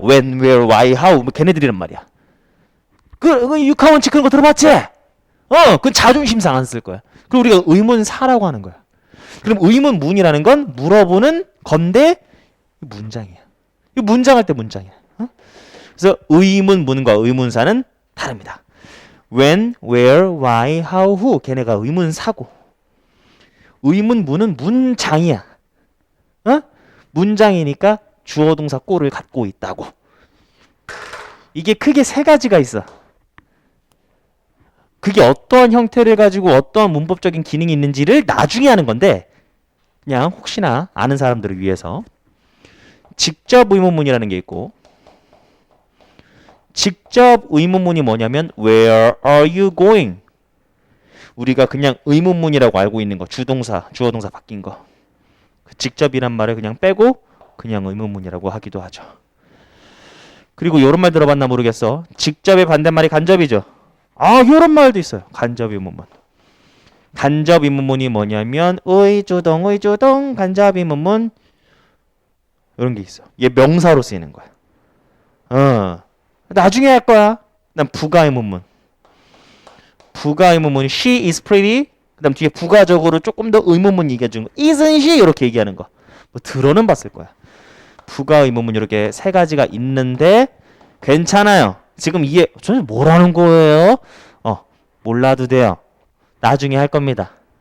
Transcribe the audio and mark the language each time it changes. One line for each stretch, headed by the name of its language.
English: When, where, why, how
Korean: 뭐 걔네들이란 말이야. 그 육하원칙 그런 거 들어봤지? 그건 자존심상 안 쓸 거야. 그리고 우리가 의문사라고 하는 거야. 그럼 의문문이라는 건 물어보는 건데 문장이야. 이 문장할 때 문장이야. 그래서 의문문과 의문사는 다릅니다.
English: When, where, why, how, who
Korean: 걔네가 의문사고 의문문은 문장이야. 문장이니까 주어 동사 꼴을 갖고 있다고. 이게 크게 세 가지가 있어. 그게 어떠한 형태를 가지고 어떠한 문법적인 기능이 있는지를 나중에 하는 건데 그냥 혹시나 아는 사람들을 위해서 직접 의문문이라는 게 있고 직접 의문문이 뭐냐면
English: Where are you going?
Korean: 우리가 그냥 의문문이라고 알고 있는 거 주동사, 주어동사 바뀐 거 그 직접이란 말을 그냥 빼고 그냥 의문문이라고 하기도 하죠. 그리고 요런 말 들어봤나 모르겠어. 직접의 반대말이 간접이죠. 아, 요런 말도 있어요. 간접 의문문. 간접 의문문이 뭐냐면 의주동 간접 의문문 이런 게 있어. 얘 명사로 쓰이는 거야. 나중에 할 거야. 그다음 부가 의문문. 부가 의문문이
English: she is pretty.
Korean: 그다음 뒤에 부가적으로 조금 더 의문문 얘기해 주는 거.
English: isn't she
Korean: 이렇게 얘기하는 거. 뭐 들어는 봤을 거야. 부가 의문문 이렇게 세 가지가 있는데 괜찮아요. 지금 이해 저는 뭐라는 거예요? 몰라도 돼요. 나중에 할 겁니다.